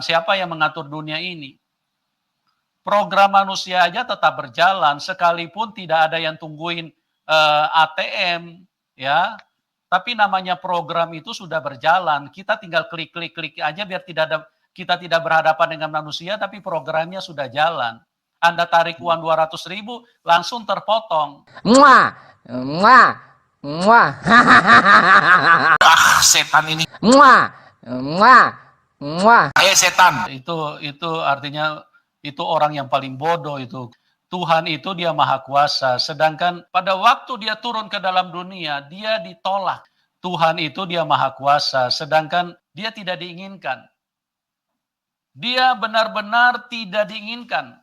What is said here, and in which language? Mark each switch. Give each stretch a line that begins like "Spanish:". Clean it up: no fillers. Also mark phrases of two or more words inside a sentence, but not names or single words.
Indonesian: Siapa yang mengatur dunia ini? Program manusia aja tetap berjalan, sekalipun tidak ada yang tungguin ATM, ya. Tapi namanya program itu sudah berjalan. Kita tinggal klik aja biar kita tidak berhadapan dengan manusia, tapi programnya sudah jalan. Anda tarik uang 200.000, langsung terpotong. Muah, muah, muah. Setan ini. Muah, muah, muah. Setan. Itu artinya itu orang yang paling bodoh itu. Tuhan itu dia maha kuasa, sedangkan pada waktu dia turun ke dalam dunia, dia ditolak. Tuhan itu dia maha kuasa, sedangkan dia tidak diinginkan. Dia benar-benar tidak diinginkan.